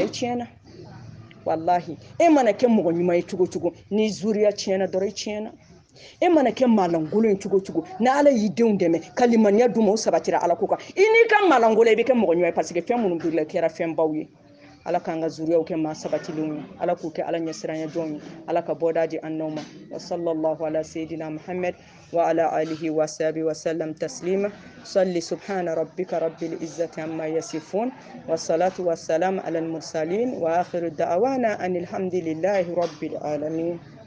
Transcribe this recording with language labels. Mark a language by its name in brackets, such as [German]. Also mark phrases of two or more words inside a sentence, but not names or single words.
[Bambara] i tiɲɛna wallahi e mana kɛ mɔgɔ ɲuman ye cogo cogo ni zuriya tiɲɛna dɔrɔn i tiɲɛna e mana kɛ malangolo ye cogo cogo ni ala y'i denw dɛmɛ ka limaniya d'u ma o sabatira ala ko kan i n'i ka malangolo i bɛ kɛ mɔgɔ ɲuman ye parce que fɛn minnu birila kɛra fɛn baw ye ala k'an ka zuriyaw kɛ maa sabatilenw ye ala k'u kɛ ala ɲɛsiranya jɔnw ye ala ka bɔda di an n'aw ma [Arabic] وصلى الله على سيدنا محمد وعلى آله وصحبه وسلم تسليما صل سبحان ربك رب العزة عما يصفون والصلاة والسلام على المرسلين وآخر دعوانا أن الحمد لله رب العالمين.